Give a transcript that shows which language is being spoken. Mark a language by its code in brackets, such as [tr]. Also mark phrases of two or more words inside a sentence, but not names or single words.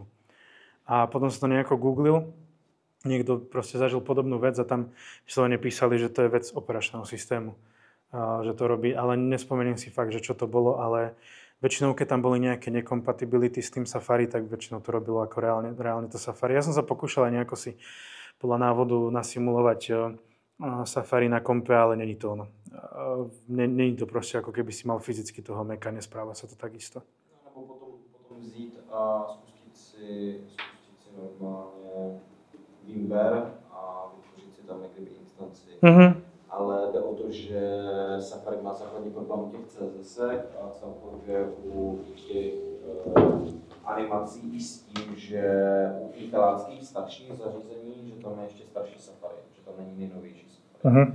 [sk] A potom som to nejako googlil, niekto proste zažil podobnú vec a tam vyslovene písali, že to je vec operačného systému, že to robí, ale nespomeniem si fakt, že čo to bolo, ale väčšinou, keď tam boli nejaké nekompatibility s tým Safari, tak väčšinou to robilo ako reálne to Safari. Ja som sa pokúšal aj nejako si podľa návodu nasimulovať Safari na kompe, ale není to ono. Není to proste ako keby si mal fyzicky toho Maca, nespráva sa to takisto. [cs] Nebo potom vzít a spustit si normálně VMware a vytvořit si tam někdy instanci. Ale jde o to, že Safari má základní problém u těch CSS a celkově u těch animací i s tím, že u těch teláckých starších zařízení, že tam je ještě starší Safari, že tam není nejnovější Safari.